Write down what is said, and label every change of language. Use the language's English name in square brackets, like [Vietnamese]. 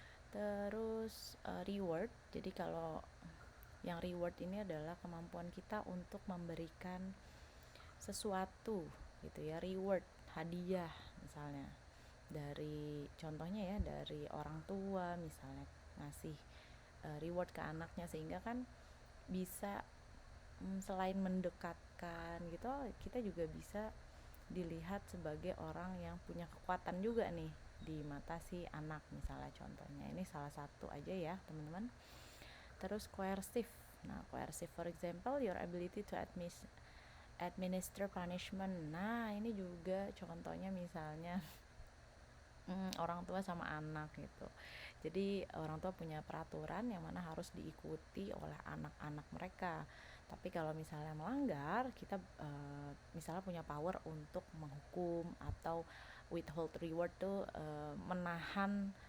[Indonesian] Terus reward, jadi kalau yang reward ini adalah kemampuan kita untuk memberikan sesuatu gitu ya, reward, hadiah misalnya dari contohnya ya dari orang tua misalnya ngasih reward ke anaknya, sehingga kan bisa selain mendekatkan gitu, kita juga bisa dilihat sebagai orang yang punya kekuatan juga nih di mata si anak misalnya contohnya. Ini salah satu aja ya teman-teman. Terus coercive. [English] Nah, coercive for example your ability to administer punishment. [Indonesian] Nah, ini juga contohnya misalnya orang tua sama anak gitu. Jadi orang tua punya peraturan yang mana harus diikuti oleh anak-anak mereka. Tapi kalau misalnya melanggar, kita misalnya punya power untuk menghukum atau [English] withhold reward [Indonesian] tuh, menahan